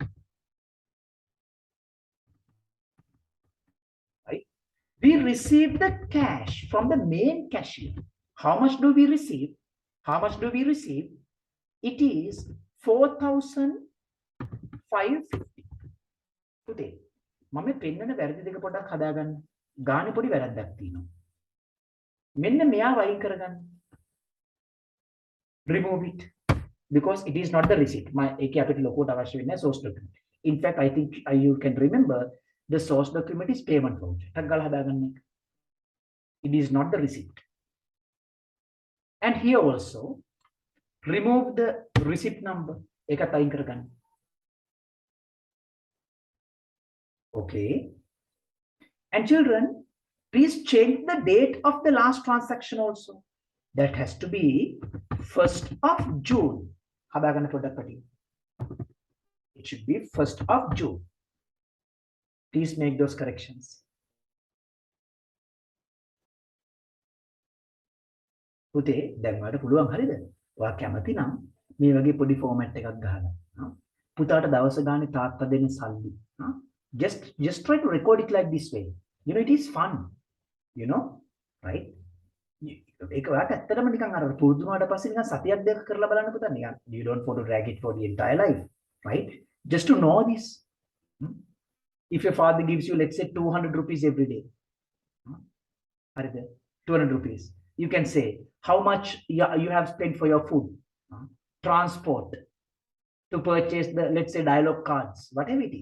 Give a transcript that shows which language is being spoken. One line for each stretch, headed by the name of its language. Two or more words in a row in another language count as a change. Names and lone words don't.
English: Right? We received the cash from the main cashier. How much do we receive? It is 4,550. Today.
Sinhala: මම පෙන්නන වැරදි දෙක පොඩ්ඩක් හදාගන්න. ගානේ පොඩි වැරද්දක් තියෙනවා. මෙන්න මෙයා වයින් කරගන්න.
English: Remove it because it is not the receipt.
Sinhala: ඒකේ අපිට ලොකුවට අවශ්‍ය වෙන්නේ
English: source document. In fact, I think you can remember the source document is payment voucher.
Sinhala: ටක් ගාලා හදාගන්න එක.
English: It is not the receipt. And here also remove the receipt number.
Sinhala: ඒකත් අයින් කරගන්න.
English: Okay. And children, please change the date of the last transaction also. That has to be 1st of June. It should be 1st of June. Please make those corrections.
Sinhala: පුතේ දැන් ඔයාලට පුළුවන් හරියද? ඔයා කැමති නම් මේ වගේ පොඩි ෆෝමැට් එකක් ගහලා. පුතාට දවස ගානේ තාත්තා දෙන සල්ලි.
English: Just try to record it like this way. You know, it is fun. You know, right?
Sinhala: ඒක ඔයාට ඇත්තටම නිකන් අර පුරුදු වුණාට පස්සේ නිකන් සතියක් දෙකක් කරලා බලන්න පුතා නිකන්
English: you don't want to drag it for the entire life, right? Just to know this. If your father gives you, let's say, 200 rupees every day, 200 rupees, you can say how much you have spent for your food, transport, to purchase the, let's say, dialogue cards, whatever it is.